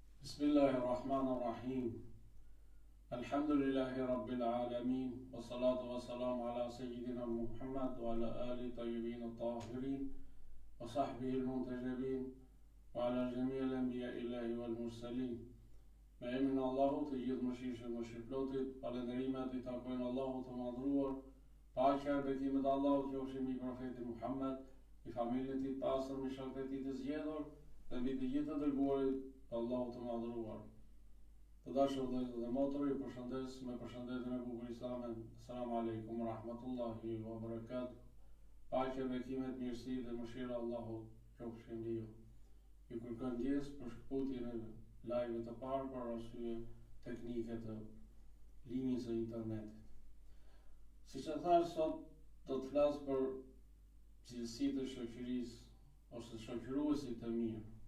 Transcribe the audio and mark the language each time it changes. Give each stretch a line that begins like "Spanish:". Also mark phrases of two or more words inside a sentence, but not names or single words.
Arabic: بسم الله الرحمن الرحيم الحمد لله رب العالمين. والصلاة والسلام على سيدنا محمد وعلى آل الطيبين الطاهرين وصحبه المنتجبين وعلى جميع الأنبياء الله والمرسلين.
Albanian: Me emrin e Allahut, të gjithë mëshirshëm dhe mëshirëplotit, falënderimet i takojnë Allahut të madhruar, paqja e betimet e Allahut qofshin mbi profetin Muhammed, i familjen e tij të pastër, me shokët e tij të zgjedhur dhe mbi të gjithë të dërguarit të Allahut të madhruar. Të dashur vëllezër dhe motra, ju përshëndes me përshëndetjen e bukur islame.
Arabic: السلام عليكم ورحمة الله وبركاته.
Albanian: Paqja, betimet, mirësia dhe mëshira e Allahut qofshin mbi ju. Ju kërkoj ndjes për shkputjen e live të parë për arsye teknike të linjës së internetit. Siç e thash, sot do të flas për cilësitë e shoqërisë ose shoqëruesit të mirë.